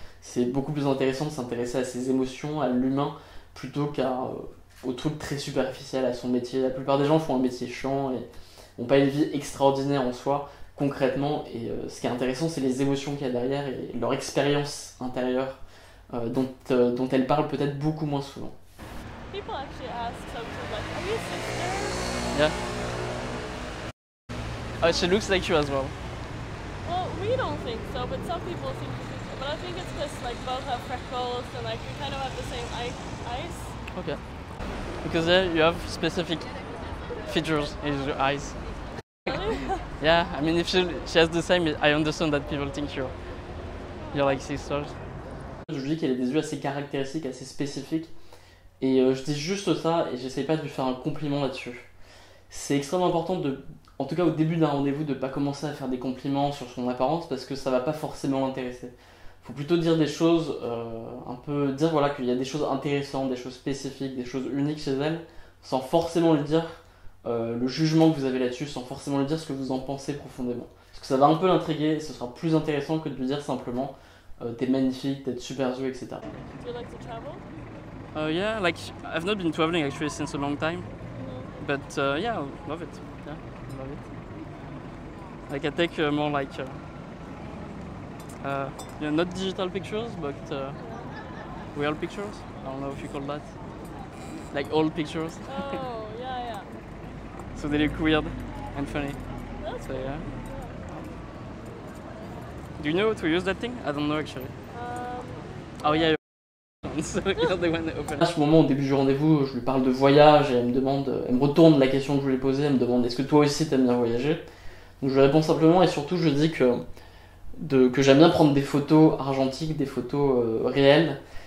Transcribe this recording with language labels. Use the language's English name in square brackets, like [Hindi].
[French] C'est beaucoup plus intéressant de s'intéresser à ses émotions, à l'humain, plutôt qu'au truc très superficiel, à son métier. La plupart des gens font un métier chiant et n'ont pas une vie extraordinaire en soi, concrètement. Et ce qui est intéressant, c'est les émotions qu'il y a derrière et leur expérience intérieure. Dont elle parle peut-être beaucoup moins souvent. [English] People actually ask sometimes like, are you sisters? Yeah. Oh, she looks like you as well. Well, we don't think so, but some people think we think so. But I think it's because like both have freckles and like we kind of have the same eyes. Okay. Because yeah, you have specific features in your eyes. Really? Yeah, I mean if she has the same, I understand that people think you're like sisters. [French] Je dis qu'elle a des yeux assez caractéristiques, assez spécifiques. Et je dis juste ça et j'essaye pas de lui faire un compliment là-dessus. C'est extrêmement important en tout cas au début d'un rendez-vous, de pas commencer à faire des compliments sur son apparence parce que ça va pas forcément l'intéresser. Faut plutôt dire des choses, dire voilà qu'il y a des choses intéressantes, des choses spécifiques, des choses uniques chez elle, sans forcément lui dire le jugement que vous avez là-dessus, sans forcément lui dire ce que vous en pensez profondément. Parce que ça va un peu l'intriguer et ce sera plus intéressant que de lui dire simplement t'es magnifique, t'as de super yeux, etc. [English] Do you like to travel? Yeah, like I've not been traveling actually since a long time, but yeah, I love it. Yeah, I love it. Like I take more like not digital pictures, but real pictures. I don't know if you call that. Like old pictures. Oh, yeah. So they look weird and funny. That's So cool. yeah. Do you know how to use that thing? I don't know actually. Oh yeah. So you're the one that opened. [French] À ce moment, au début du rendez-vous, je lui parle de voyage et elle me retourne la question que je lui ai posée. Elle me demande est-ce que toi aussi t'aimes bien voyager? Donc je lui réponds simplement et surtout je dis que j'aime bien prendre des photos argentiques, des photos réelles.